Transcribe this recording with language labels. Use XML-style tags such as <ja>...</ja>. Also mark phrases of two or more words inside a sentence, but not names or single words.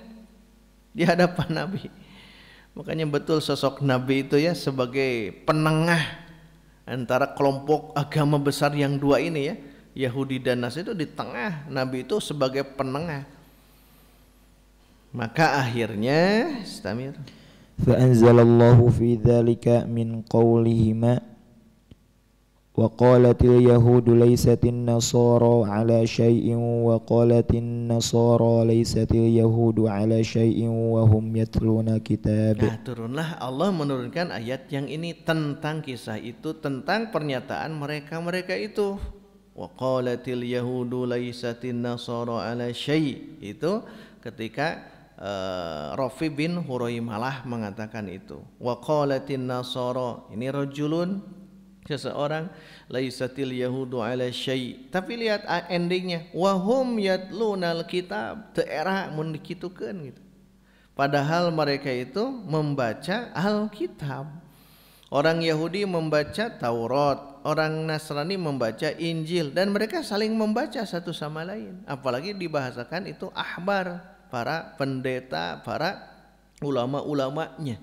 <id>Di hadapan Nabi. Makanya betul sosok Nabi itu ya sebagai penengah antara kelompok agama besar yang dua ini ya. Yahudi dan Nasrani itu di tengah. Nabi itu sebagai penengah. Maka akhirnya istamir.</id> <ar>فأنزل الله في ذلك من قولهما وقالت اليهود ليست النصارى على شيء وقالت النصارى ليست اليهود على شيء وهم يتلون كتاب.</ar> <id>Nah, turunlah Allah menurunkan ayat yang ini tentang kisah itu, tentang pernyataan mereka itu.</id> <ar>وقالت اليهود ليست النصارى على شيء',</ar> <id>itu ketika Rafi bin Huraimalah mengatakan itu.</id> <ar>وقالت النصارى,</ar> <id>ini rajulun, seseorang,</id> <ar>ليست اليهود على شيء'.</ar> <id>Tapi lihat endingnya,</id> <ar>وهم يتلون الكتاب,</ar> <id>daerah</id> <su>mun dikitukeun</su> <id>gitu. Padahal mereka itu membaca Alkitab. Orang Yahudi membaca Taurat, orang Nasrani membaca Injil, dan mereka saling membaca satu sama lain. Apalagi dibahasakan itu ahbar, para pendeta, para ulama-ulamanya.</id>